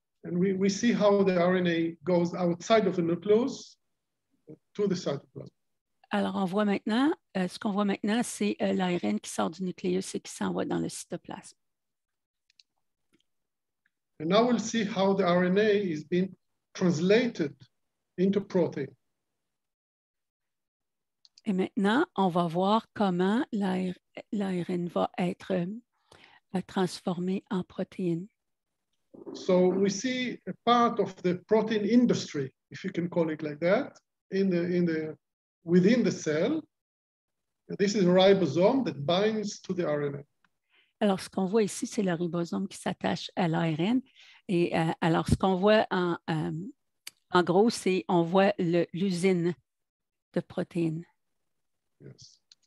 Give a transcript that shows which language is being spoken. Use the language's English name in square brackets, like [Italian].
[English] And we see how the RNA goes outside of the nucleus to the cytoplasm. [French] Alors, on voit maintenant, ce qu'on voit maintenant, c'est l'ARN qui sort du nucléus et qui s'en va dans le cytoplasme. [English] And now we'll see how the RNA is being translated into protein. [French] Et maintenant, on va voir comment l'ARN va être transformé en protéines. [English] So we see a part of the protein industry, if you can call it like that, within the cell. This is a ribosome that binds to the RNA. [French] Alors, ce qu'on voit ici, c'est le ribosome qui s'attache à l'ARN. Et alors, ce qu'on voit en gros, c'est on voit l'usine de protéines. [English] Yes.